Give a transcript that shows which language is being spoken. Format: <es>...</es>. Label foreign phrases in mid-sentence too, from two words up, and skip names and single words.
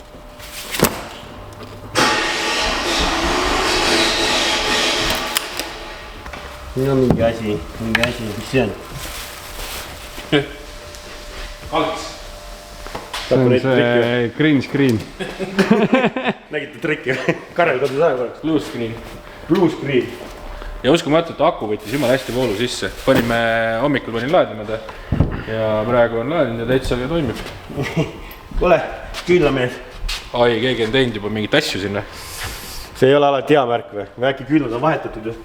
<et>No mingi asi, mis see on? Alts. See on see</et> <en>green screen.</en> <et>Nägite trikki või? Karel kodus aja korraks.</et> <en>Blue screen. Blue screen.</en> <et>Ja uskumatult aku võttis jumala hästi voolu sisse. Hommikul panin laadima ta ja praegu on laadinud ja täitsa toimib. Kuule, küünlamees. Ai, keegi on teinud juba mingit asju sinna. See ei ole alati hea märk või? Või äkki küünlad on vahetatud ju?</et>